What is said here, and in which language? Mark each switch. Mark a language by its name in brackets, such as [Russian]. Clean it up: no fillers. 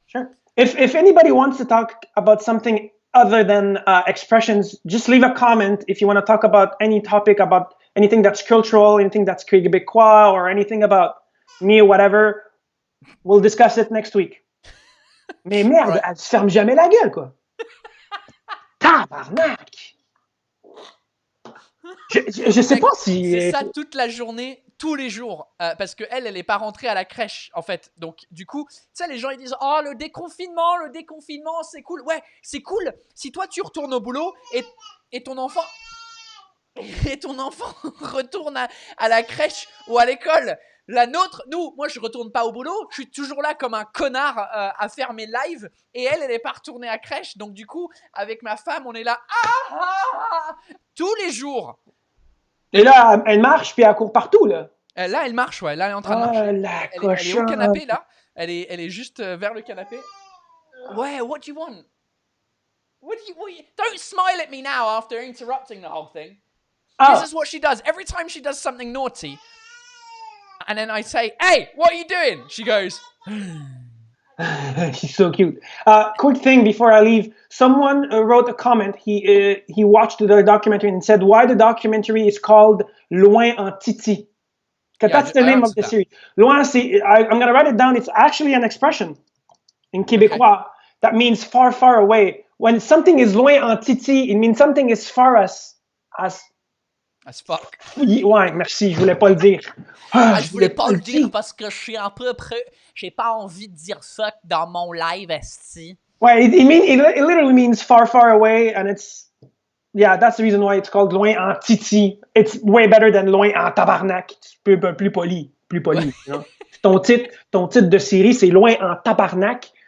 [English] Sure. If anybody wants to talk about something other than expressions, just leave a comment. If you want to talk about any topic, about anything that's cultural, anything that's Québécois, or anything about me or whatever, we'll discuss it next week. [French] Mais merde, [English] Right. [French] Elle se ferme jamais la gueule, quoi. Tabarnak! Je sais Mec, pas si... C'est ça toute la journée, tous les jours. Parce qu'elle est pas rentrée à la crèche, en fait. Donc, du coup, tu sais, les gens, ils disent « Oh, le déconfinement, c'est cool. » Ouais, c'est cool si toi, tu retournes au boulot et ton enfant... Et ton enfant retourne à la crèche ou à l'école. La nôtre, moi je retourne pas au boulot, je suis toujours là comme un connard à faire mes lives et elle est pas retournée à crèche. Donc du coup, avec ma femme, on est là tous les jours. Et là, elle marche puis elle court partout, là. Là, elle marche, ouais. Là, elle est en train de marcher. Elle est au canapé, là. Elle est juste vers le canapé. [English] Ouais, what do you want? Don't smile at me now after interrupting the whole thing. This is what she does. Every time she does something naughty, and then I say, "Hey, what are you doing?" She goes. She's so cute. Quick thing before I leave. Someone wrote a comment. He watched the documentary and said why the documentary is called Loin en Titi. That's the name of the series. Loin, I'm going to write it down. It's actually an expression in Québécois that means far, far away. When something is loin en Titi, it means something is far as fuck. [French] Ouais, merci, je voulais pas le dire. Je voulais pas le dire parce que je suis un peu j'ai pas envie de dire fuck dans mon live, esti. [English] Ouais, it literally means far, far away, and that's the reason why it's called loin en Titi. It's way better than loin en tabarnak. It's [French] plus poli. [English] You know? [French] ton titre de série, c'est loin en tabarnak.